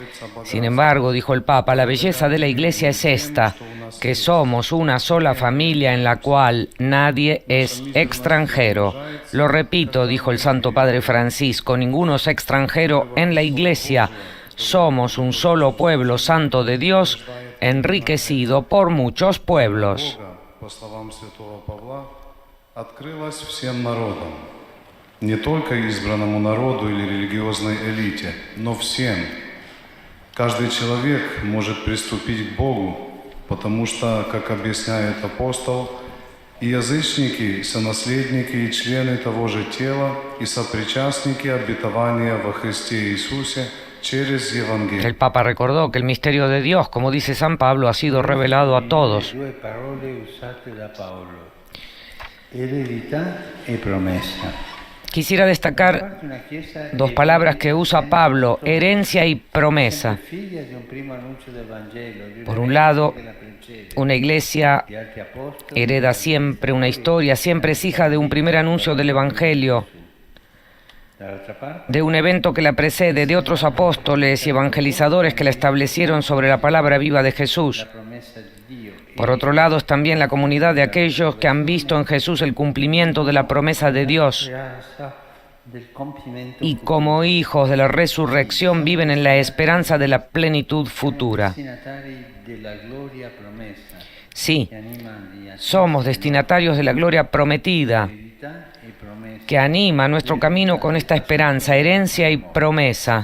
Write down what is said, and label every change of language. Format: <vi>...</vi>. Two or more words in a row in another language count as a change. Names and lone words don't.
<es>Sin embargo, dijo el Papa, la belleza de la Iglesia es esta, que somos una sola familia en la cual nadie es extranjero. Lo repito, dijo el Santo Padre Francisco, ninguno es extranjero en la Iglesia. Somos un solo pueblo santo de Dios, enriquecido por muchos pueblos.</es> <ru>По словам святого Павла, открылась всем народам, не только избранному народу или религиозной элите, но всем. Каждый человек может приступить к Богу, потому что, как объясняет апостол, и язычники, сонаследники и члены того же тела, и сопричастники обетования во Христе Иисусе через Евангелие.</ru> <es>El Papa recordó que el misterio de Dios, como dice San Pablo, ha sido revelado a todos.</es> <it>due parole usate da Paolo: eredità e promessa.</it> <es>Quisiera destacar</es> <it>Una chiesa</it> <es>dos palabras que usa Pablo, herencia y promesa.</es> <it>figlia di un primo annuncio del Vangelo, di</it> <es>Por un lado,</es> <it>che la precede,</it> <es>una iglesia</es> <it>di altri apostoli,</it> <es>hereda siempre una historia, siempre es hija de un primer anuncio del Evangelio,</es> <it>dall'altra parte</it> <es>de un evento que la precede, de otros apóstoles y evangelizadores que la establecieron sobre la palabra viva de Jesús.</es> <it>la promessa di Dio.</it> <es>Por otro lado, es también la comunidad de aquellos que han visto en Jesús el cumplimiento de la promesa de Dios. Gracia y como hijos de la resurrección viven en la esperanza de la plenitud futura. Sí, somos destinatarios de la gloria prometida, que anima nuestro camino con esta esperanza, herencia y promesa.</es>